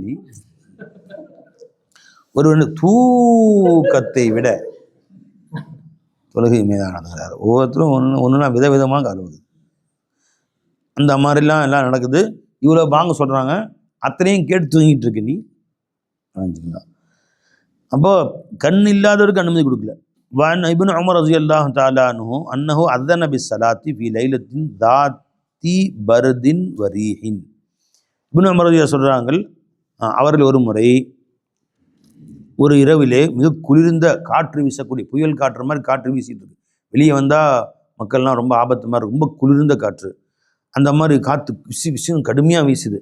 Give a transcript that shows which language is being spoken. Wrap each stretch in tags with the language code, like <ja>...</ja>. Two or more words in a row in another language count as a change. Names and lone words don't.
<ta>நீ ஒரு தூக்கத்தை விட தொழுகை மீதான ஒவ்வொருத்தரும் ஒன்றுனா விதவிதமாக கழுவுது. அந்த மாதிரிலாம் எல்லாம் நடக்குது. இவ்வளோ பாங்க சொல்கிறாங்க, அத்தனையும் கேட்டு தூங்கிட்டு இருக்கு நீ. அப்போ கண் இல்லாதவருக்கு அனுமதி கொடுக்கல.</ta> <ar>وعن ابن عمر رضي الله تعالى عنه أنه أذن بالصلاة في ليلة ذات برد وريح.</ar> <ta>இப்னு உமர் ரலியல்லாஹு சொல்கிறார்கள், அவர்கள் ஒரு முறை ஒரு இரவிலே மிக குளிர்ந்த காற்று வீசக்கூடிய புயல் காற்று மாதிரி காற்று வீசிட்டு இருக்கு. வெளியே வந்தால் மக்கள்லாம் ரொம்ப ஆபத்து மாதிரி, ரொம்ப குளிர்ந்த காற்று, அந்த மாதிரி காற்று விசின்னு கடுமையாக வீசுது.</ta>